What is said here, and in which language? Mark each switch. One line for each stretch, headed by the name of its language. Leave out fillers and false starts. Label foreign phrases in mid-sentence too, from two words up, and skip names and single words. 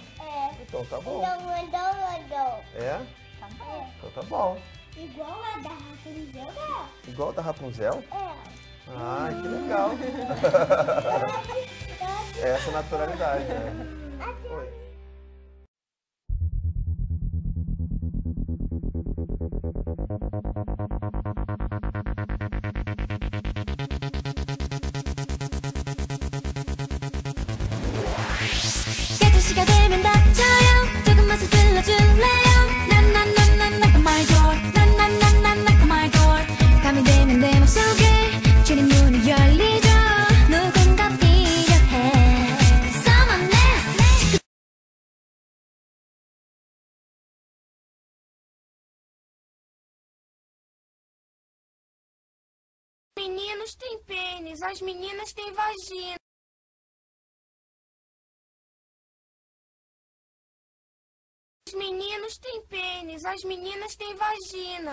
Portuguese: É. Então tá bom. Grandão. É? Tá bom. Então tá bom. Igual a da Rapunzel, né? Igual a da Rapunzel? É. Ah, que legal. Essa naturalidade, né? Oi.
Korean: 시가 되면 닥쳐요 조금만 서둘러줄래요 난난난난
English: knock on my door
Korean: 난난난난
English: knock on my door
Korean: 밤이 되면 내 맘속에 주는 문이 열리죠 누군가 필요해
English: Someone else
Portuguese: Meninos têm pênis, as meninas têm vagina. Os meninos têm pênis, as meninas têm vagina.